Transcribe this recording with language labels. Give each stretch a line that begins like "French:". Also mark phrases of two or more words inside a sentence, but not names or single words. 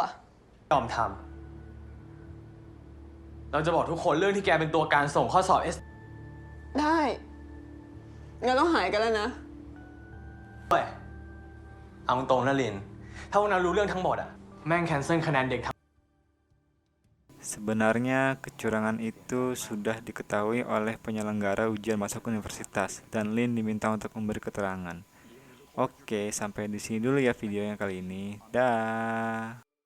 Thai: ยอมทำ เราจะบอกทุกคนเรื่องที่แกเป็นตัวการส่งข้อสอบ ได้งั้นต้องหายกันแล้วนะ เว้ย เอาตรงๆนะลิน ถ้าพวกนั้นรู้เรื่องทั้งหมดอะแม่งแคนเซิลคะแนนเด็ก
Indonesian: Sebenarnya kecurangan itu sudah diketahui oleh penyelenggara ujian masuk universitas dan Lin diminta untuk memberi keterangan. Oke, sampai di sini dulu ya videonya kali ini. Dah.